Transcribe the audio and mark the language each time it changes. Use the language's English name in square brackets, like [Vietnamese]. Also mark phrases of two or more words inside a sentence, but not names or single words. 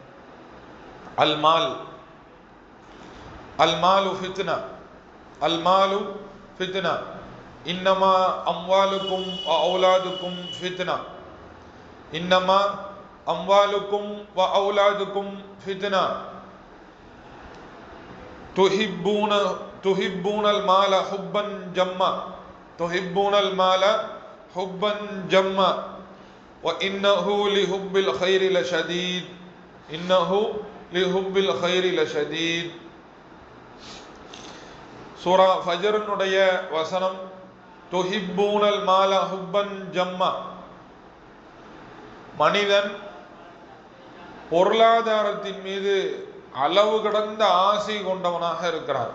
[Arabic] المال فتنة، المال فتنة، إنما أموالكم وأولادكم فتنة، إنما أموالكم وأولادكم فتنة, تحبون المال حبا جما، تحبون المال حبا جما وَإِنَّهُ لِحُبِّ الْخَيْرِ لَشَدِيدٌ إِنَّهُ لِحُبِّ الْخَيْرِ لَشَدِيدٌ. [Tamil] சூரா ஃபஜ்ருடைய வசனம் [Arabic] تحبون المال حبا جما. [Tamil] மனிதன் பொருளாதாரத்தின் மீது அளவு கடந்த ஆசை கொண்டவனாக இருக்கிறார்.